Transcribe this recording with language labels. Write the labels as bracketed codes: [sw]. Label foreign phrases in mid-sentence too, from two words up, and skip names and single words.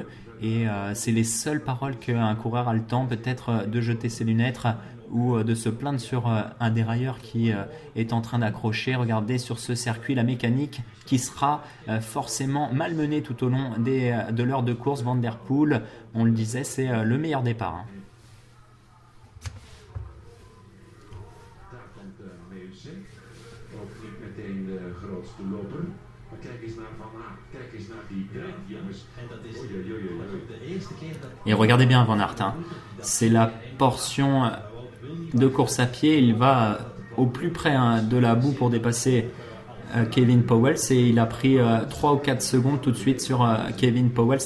[fr] Et c'est les seules paroles qu'un coureur a le temps peut-être de jeter ses lunettes ou de se plaindre sur un dérailleur qui est en train d'accrocher. Regardez sur ce circuit la mécanique qui sera forcément malmenée tout au long de l'heure de course. Van der Poel, on le disait, c'est le meilleur départ. Et regardez bien Van Aert, c'est la portion de course à pied, il va au plus près de la boue pour dépasser Kevin Powell et il a pris 3 ou 4 secondes tout de suite sur Kevin Powell.